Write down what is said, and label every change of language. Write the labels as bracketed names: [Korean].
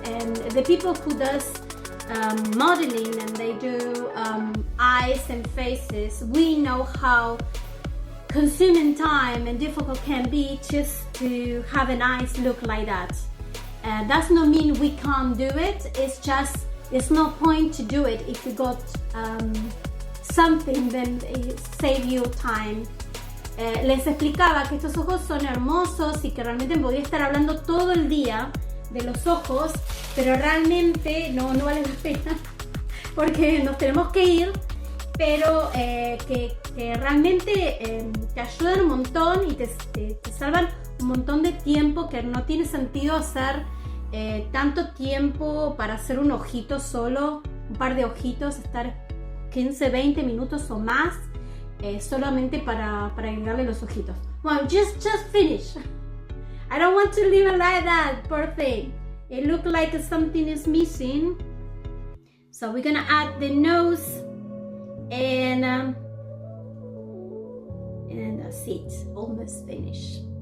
[English] And the people who does modeling and they do eyes and faces, we know how consuming time and difficult can be just to have an eyes look like that. Does not mean we can't do it, it's just there's no point to do it if you got something then save you time. [Spanish] Les explicaba que estos ojos son hermosos y que realmente podría estar hablando todo el día de los ojos, pero realmente no vale la pena porque nos tenemos que ir, pero que realmente te ayudan un montón y te salvan un montón de tiempo, que no tiene sentido hacer tanto tiempo para hacer un ojito solo, un par de ojitos, estar 15, 20 minutos o más solamente para agregarle los ojitos. [English] Well, just finish. I don't want to leave it like that, poor thing. It looks like something is missing. So we're gonna add the nose and that's it, almost finished.